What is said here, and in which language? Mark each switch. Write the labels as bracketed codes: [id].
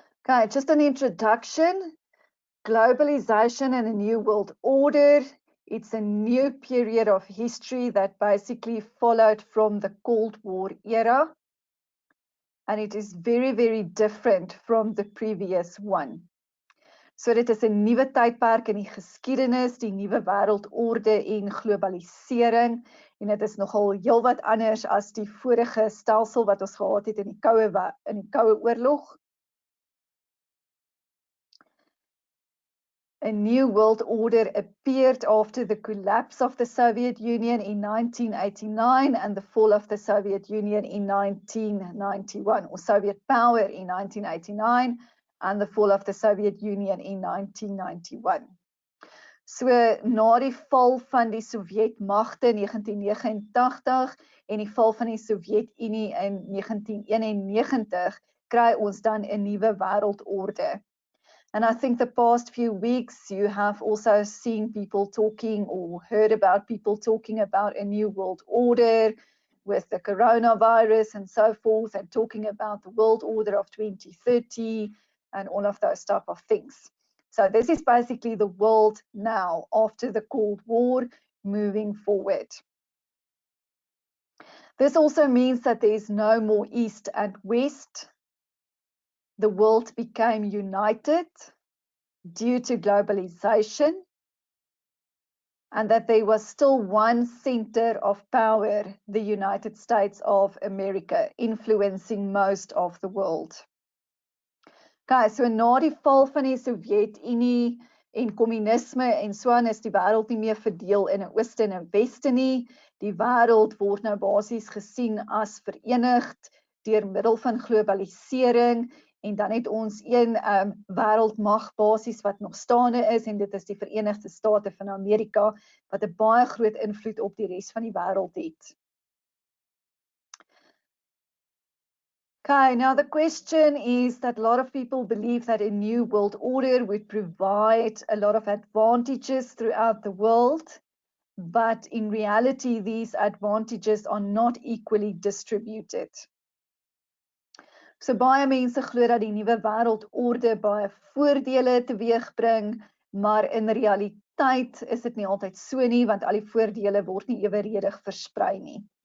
[en] Okay, just an introduction. Globalization and a new world order. It's a new period of history that basically followed from the Cold War era. And it is very, very different from the previous one. [af] So dit is 'n nuwe tydperk in die geskiedenis, die nuwe wêreldorde en globalisering, en dit is nogal heelwat anders as die vorige stelsel wat ons gehad het in die koue oorlog. [en] A new world order appeared after the collapse of the Soviet Union in 1989 and the fall of the Soviet Union in 1991, or Soviet power in 1989 and the fall of the Soviet Union in 1991. [af] So na die val van die Sowjetmagte in 1989 en die val van die Sowjetunie in 1991 kry ons dan 'n nuwe wêreldorde. [en] And I think the past few weeks you have also seen people talking or heard about people talking about a new world order with the coronavirus and so forth, and talking about the world order of 2030 and all of those type of things. So this is basically the world now after the Cold War moving forward. This also means that there is no more East and West. The world became united due to globalization, and that there was still one center of power, the United States of America, influencing most of the world. [af] Okay, so na die val van die Sowjetunie en kommunisme en so aan is die wêreld nie meer verdeel in 'n ooste en 'n weste nie. Die wêreld word nou basies gesien as verenigd deur middel van globalisering. En dan het ons een wêreldmag basies wat nog staande is, en dit is die Verenigde State van Amerika, wat 'n baie groot invloed op die res van die wêreld het. [en] Okay, now the question is that a lot of people believe that a new world order would provide a lot of advantages throughout the world, but in reality these advantages are not equally distributed. [af] So baie mense glo dat die nuwe wêreldorde baie voordele teweegbring, maar in realiteit is dit nie altyd so nie, want al die voordele word nie eweredig versprei nie.